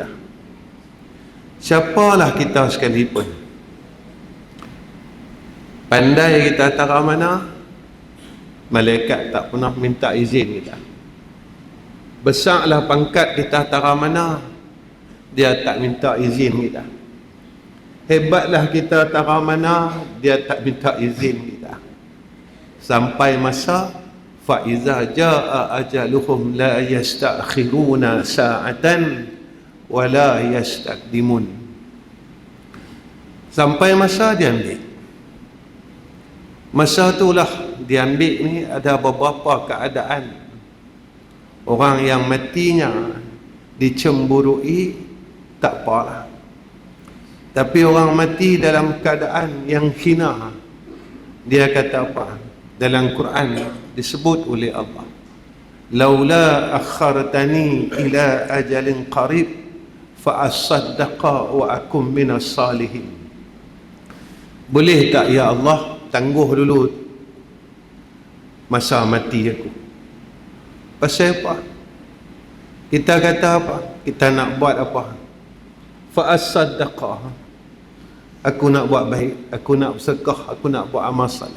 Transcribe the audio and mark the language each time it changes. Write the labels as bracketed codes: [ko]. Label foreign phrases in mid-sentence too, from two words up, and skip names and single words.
[ms] Siapalah kita sekalipun, pandai kita tara mana, malaikat tak pernah minta izin kita. Besarlah pangkat kita tara mana, dia tak minta izin kita. Hebatlah kita tara mana, dia tak minta izin kita. Sampai masa [ar] فإذا جاء أجلهم لا يستأخرون ساعة ولا يستقدمون. [ms] Sampai masa dia ambil. Masa itulah dia ambil ni, ada beberapa keadaan. Orang yang matinya dicemburui tak apalah. Tapi orang mati dalam keadaan yang hina, dia kata apa? Dalam Quran disebut oleh Allah, [ar] لولا أخرتني إلى أجل قريب فأصدق وأكن من الصالحين. [ms] Boleh tak ya Allah tangguh dulu masa mati aku? Pasal apa? Kita kata apa? Kita nak buat apa? Fa asaddaqa, aku nak buat baik, aku nak bersedekah, aku nak buat amal soleh.